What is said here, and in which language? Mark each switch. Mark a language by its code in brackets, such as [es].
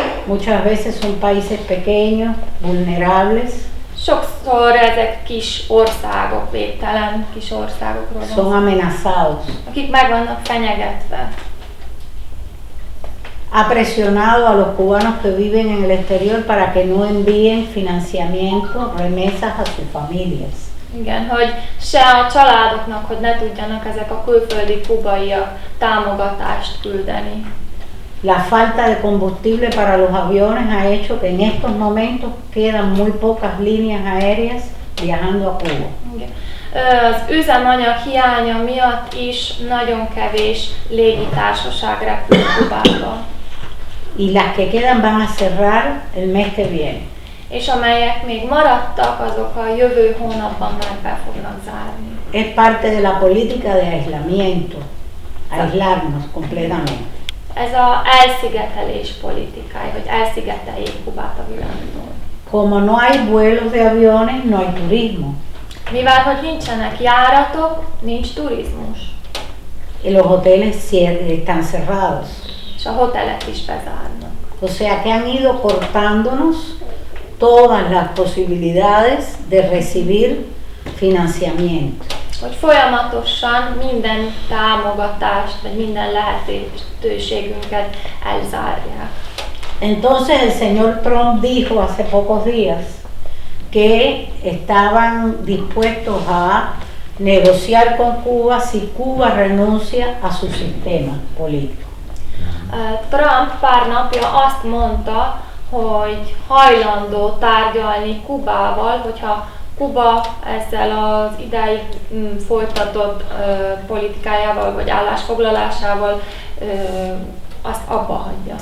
[es] Muchas veces son países pequeños, vulnerables. [hu] Sokszor ezek kis országok, védtelen kis országokról van. [es] Son amenazados. [hu] Akik meg vannak fenyegetve. [es] Ha presionado a los cubanos que viven en el exterior para que no envíen financiamiento, remesas a sus familias. [hu] Igen, hogy se a családoknak, hogy ne tudjanak ezek a külföldi kubaiak támogatást küldeni. [es] La falta de combustible para los aviones ha hecho que en estos momentos quedan muy pocas líneas aéreas viajando a Cuba. [hu] Igen. Az üzemanyag hiánya miatt is nagyon kevés légitársaság repül Kubába. [es] Y las que quedan van a cerrar el mes que viene. [hu] És amelyek még maradtak, azok a jövő hónapban már be fognak zárni. [es] Es parte de la política de aislamiento, aislarnos completamente. [hu] Ez az elszigetelés politikája, hogy elszigeteljék Kubát a világtól. [es] Como no hay vuelos de aviones, no hay turismo. [hu] Mivel, hogy nincsenek járatok, nincs turizmus. [es] Y los hoteles están cerrados. [hu] És a hotelek is bezárnak. [es] O sea que han ido cortándonos todas las posibilidades de recibir financiamiento. [hu] Hogy folyamatosan minden támogatást, vagy minden lehetőségünket elzárják. [es] Entonces el señor Trump dijo hace pocos días que estaban dispuestos a negociar con Cuba si Cuba renuncia a su sistema político. [hu] Trump pár napja azt mondta, hogy hajlandó tárgyalni Kubával, hogyha Kuba ezzel az idáig folytatott politikájával vagy állásfoglalásával azt abba hagyja.